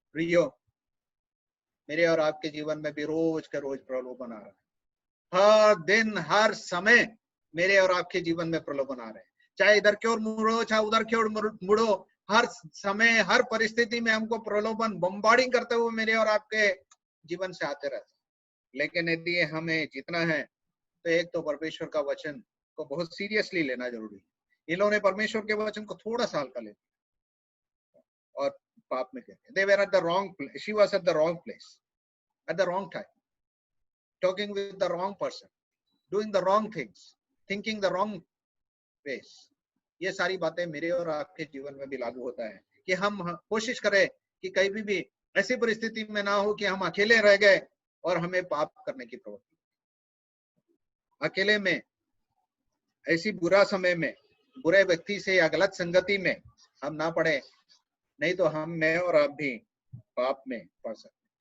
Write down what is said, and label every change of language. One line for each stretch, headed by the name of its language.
Hindi: प्रियो, मेरे और आपके जीवन में भी रोज का रोज प्रलोभन आ रहा है, हर दिन हर समय मेरे और आपके जीवन में प्रलोभन आ रहे हैं, चाहे इधर की ओर मुड़ो चाहे उधर की ओर मुड़ो, हर समय हर परिस्थिति में हमको प्रलोभन बम्बार्डिंग करते हुए मेरे और आपके जीवन से आते रहते हैं। लेकिन यदि हमें जीतना है तो एक तो परमेश्वर का वचन को बहुत सीरियसली लेना जरूरी है। इन लोगों ने परमेश्वर के वचन को थोड़ा सा हल्का ले लिया और पाप में गिर गए।
English: They were at the wrong place. She was at the wrong place, at the wrong time, talking with the wrong person, doing the wrong things, thinking the wrong ways.
Hindi: ये सारी बातें मेरे और आपके जीवन में भी लागू होता है कि हम कोशिश करें कि कहीं भी ऐसी परिस्थिति में ना हो कि हम अकेले रह गए और हमें पाप करने की प्रवृत्ति, अकेले में, ऐसी बुरा समय में, बुरे व्यक्ति से या गलत संगति में हम ना पड़े, नहीं तो हम, मैं और आप भी पाप में पड़ सकते।